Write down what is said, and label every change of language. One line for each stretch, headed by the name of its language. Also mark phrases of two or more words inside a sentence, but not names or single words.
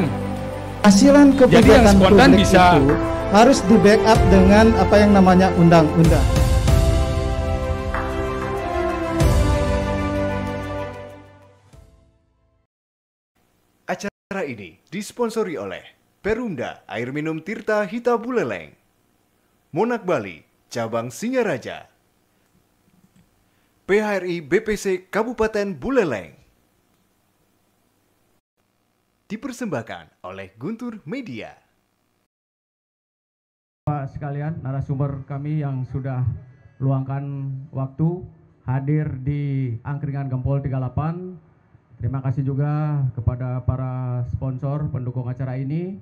Indonesian: Hasilan kebijakan spontan publik bisa itu harus di backup dengan apa yang namanya undang-undang. Acara ini disponsori oleh Perumda Air Minum Tirta Hita Buleleng, Monak Bali, Cabang Singaraja, PHRI BPC Kabupaten Buleleng. Dipersembahkan oleh Guntur Media. Bapak sekalian, narasumber kami yang sudah luangkan waktu hadir di Angkringan Gempol 38. Terima kasih juga kepada para sponsor pendukung acara ini.